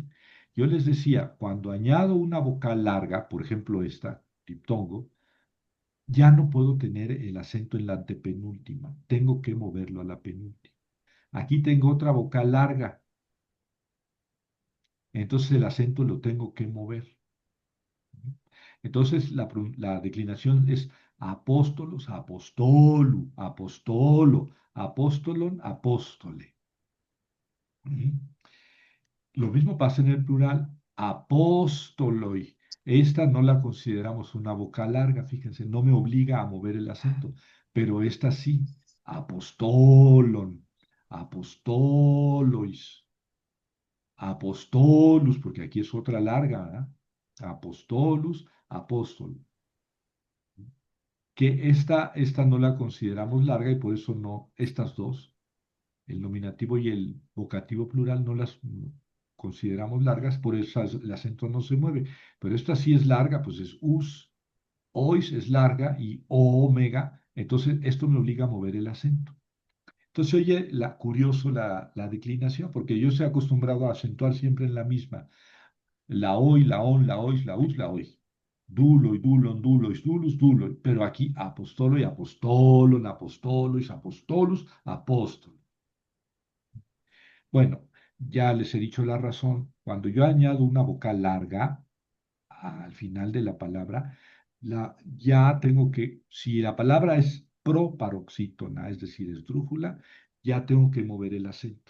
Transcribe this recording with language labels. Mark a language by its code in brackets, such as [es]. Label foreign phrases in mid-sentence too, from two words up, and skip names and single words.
[es] Yo les decía, cuando añado una vocal larga, por ejemplo esta, diptongo, ya no puedo tener el acento en la antepenúltima, tengo que moverlo a la penúltima. Aquí tengo otra vocal larga, entonces el acento lo tengo que mover. Entonces la declinación es [el] ἀπόστολος, ἀποστόλου, ἀποστόλῳ, ἀπόστολον, ἀπόστολε. [es] Lo mismo pasa en el plural, apóstoloi. Esta no la consideramos una vocal larga, fíjense, no me obliga a mover el acento, pero esta sí, [el] ἀποστόλων, ἀποστόλοις, ἀποστόλους, [es] porque aquí es otra larga, ¿verdad? [el] Apostolus, apóstol. [es] Que esta no la consideramos larga y por eso no, estas dos, el nominativo y el vocativo plural no las consideramos largas, por eso el acento no se mueve. Pero esta sí es larga, pues es us, ois es larga y omega, entonces esto me obliga a mover el acento. Entonces oye curioso la declinación, porque yo estoy acostumbrado a acentuar siempre en la misma. [el] La oi, la on, la ois, la us, la oi. δοῦλοι, δούλων, δούλοις, δούλους, δοῦλοι. [es] Pero aquí [el] apostolo y ἀπόστολον, ἀποστόλοις, ἀποστόλους, [es] apóstol. Bueno, ya les he dicho la razón. Cuando yo añado una vocal larga al final de la palabra, ya tengo que, si la palabra es proparoxítona, es decir, esdrújula, ya tengo que mover el acento.